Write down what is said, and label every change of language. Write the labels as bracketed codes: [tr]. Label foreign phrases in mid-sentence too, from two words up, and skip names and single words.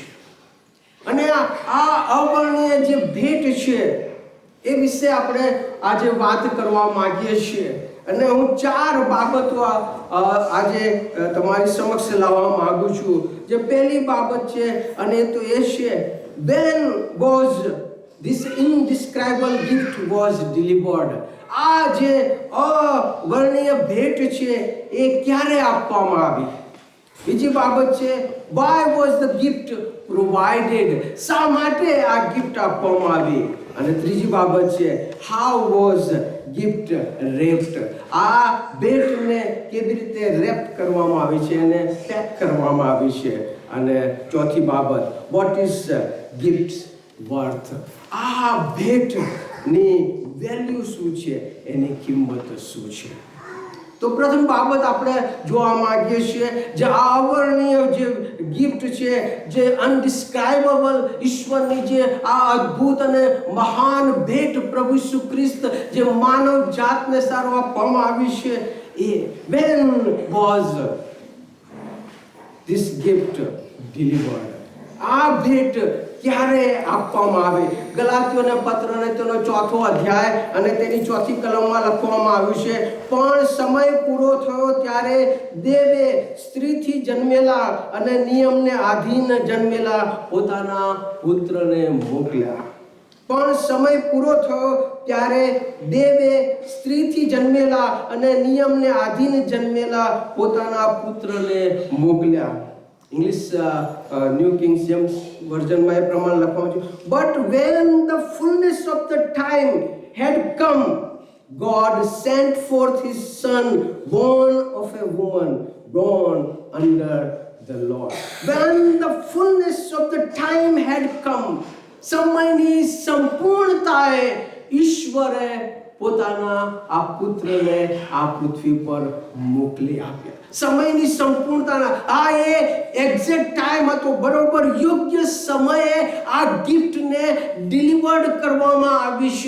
[gu] અને આ અવર્ણનીય જે ભેટ છે એ વિશે આપણે આજે વાત કરવા માંગીએ છીએ. અને હું 4 બાબતો આજે તમારી સમક્ષ લાવવા માંગુ છું. જે પહેલી બાબત છે અને તો એ છે [en] when was this indescribable gift was delivered? [gu] આ જે અવર્ણનીય ભેટ છે એ ક્યારે આપવામાં આવી? બીજી બાબત છે, [en] why was the gift provided? [gu] શા માટે આ ગિફ્ટ આપવામાં આવી? અને ત્રીજી બાબત છે, [en] how was gift wrapped? [gu] આ ભેટને કેવી રીતે રેપ કરવામાં આવી છે અને પેક કરવામાં આવી છે? અને ચોથી બાબત, [en] what is gifts worth? [gu] આ ભેટની વેલ્યુ શું છે, એની કિંમત શું છે? તો પ્રથમ બાબત આપણે જોવા માંગીએ છીએ, જે આ અવર્ણનીય જે ગિફ્ટ છે, જે અનડિસ્ક્રાઇબેબલ ઈશ્વરની જે આ અદ્ભુત અને મહાન ભેટ પ્રભુ ઈસુ ખ્રિસ્ત જે માનવ જાતને સારો આપવામાં આવી છે, એ [en] when was this gift delivered? [gu] આ ભેટ ક્યારે આપવામાં આવે? ગલાતીઓના પત્રને તેનો 4થો અધ્યાય અને તેની 4થી કલમમાં લખવામાં આવ્યું છે, પણ સમય પૂરો થયો ત્યારે દેવે સ્ત્રીથી જન્મેલા અને નિયમને આધીન જન્મેલા પોતાના પુત્રને મોકલ્યા. પણ સમય પૂરો થયો ત્યારે દેવે સ્ત્રીથી જન્મેલા અને નિયમને આધીન જન્મેલા પોતાના પુત્રને મોકલ્યા. English New King James Version માં એ પ્રમાણે લખવામાં છે, [en] but when the fullness of the time had come, God sent forth his son, born of a woman, born under the Lord. When the fullness of the time had come, [gu] સમયની સંપૂર્ણતાએ ઈશ્વરે પોતાના આ પુત્રને આ પૃથ્વી પર મોકલી આપ્યા. સમયની સંપૂર્ણતા, આ એ [en] exact time [gu] હતો, બરોબર યોગ્ય સમયે આ ગિફ્ટને ડિલિવર્ડ કરવામાં આવી છે.